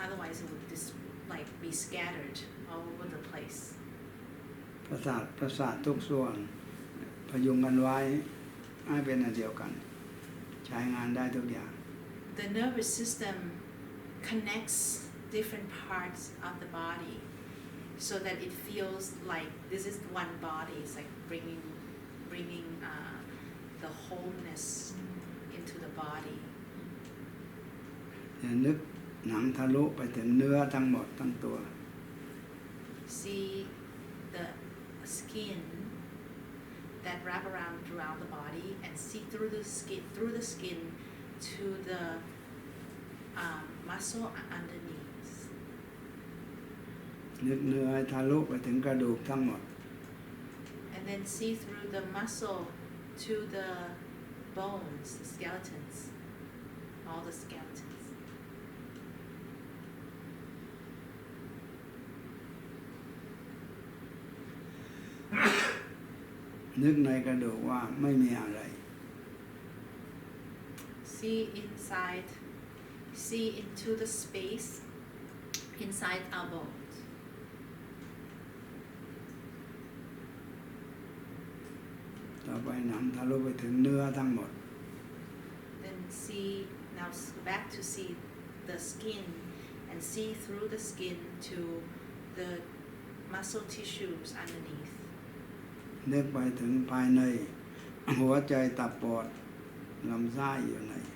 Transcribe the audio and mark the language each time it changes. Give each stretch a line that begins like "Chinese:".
English: Otherwise, it would just like be scattered all over the place.
Thai: ประสาททุกส่วนพยุงกันไว้ให้เป็นอันเดียวกันใช้งานได้ทุกอย่าง
English: The nervous system connects different parts of the body so that it feels like this is one body. It's like bringing the wholeness into the body.
Thai: นึกหนังทะลุไปถึงเนื้อทั้งหมดทั้งตัว
English: See the skin that wrap around throughout the body and see through the skin to the muscle underneath.
Thai: นึกเนื้อทะลุไปถึงกระดูกทั้งหมด
English: And then see through the muscle to the bones, the skeletons, all the skeletons.
Thai: นึกในกระดูกว่าไม่มีอะไร
English: See inside, see into the space inside our bones.
Thai: ต่อไปหนังทะลุไปถึงเนื้อทั้งหมด
English: Then now back to see the skin and see through the skin to the muscle tissues underneath.
Thai: นึกไปถึงภายในหัวใจตับปอดลำไส้อยู่ใน